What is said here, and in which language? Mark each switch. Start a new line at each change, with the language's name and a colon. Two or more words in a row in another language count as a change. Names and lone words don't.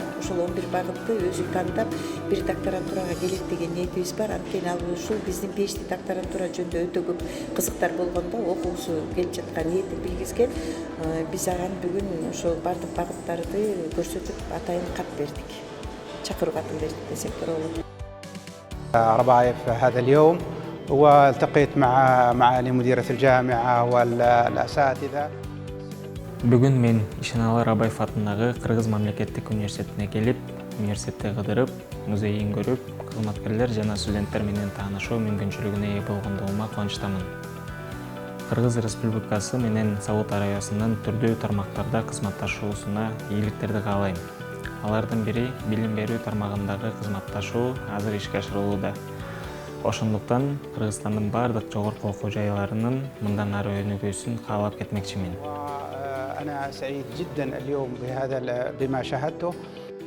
Kyrgyz: Ушул 11 багытты өзү тандап бир докторантурага келет деген ниетибиз бар. Анткени ал ушул биздин PhD докторантура жөнүндө өтө көп кызыктар болгондо окуусу келип жаткан ниетин билгизген. Биз ага бүгүн ошол бардык багыттарды көрсөтүп атайын кат бердик. Чакыруу катын бердик десек туура болот.
Arabic: ربايف هذا اليوم والتقيت مع معالي مديرة الجامعة والأساتذة.
Kyrgyz: Бүгүн мен Ишеналы Арабаев атындагы Кыргыз мамлекеттик университетине келип, университетти кыдырып, музейин көрүп, кызматкерлер жана студенттер менен таанышуу мүмкүнчүлүгүнө ээ болгондугума кубанычтамын. Кыргыз Республикасы менен Сауд Арабиясынын түрдүү тармактарда кызматташуусуна ийгиликтерди каалайм. Алардын бири билим берүү тармагындагы кызматташуу азыр ишке ашырылууда. Ошондуктан Кыргызстандын бардык жогорку окуу жайларынын мындан ары өнүгүүсүн каалап кетмекчимин.
Arabic: أنا سعيد جدا اليوم بما شاهدته.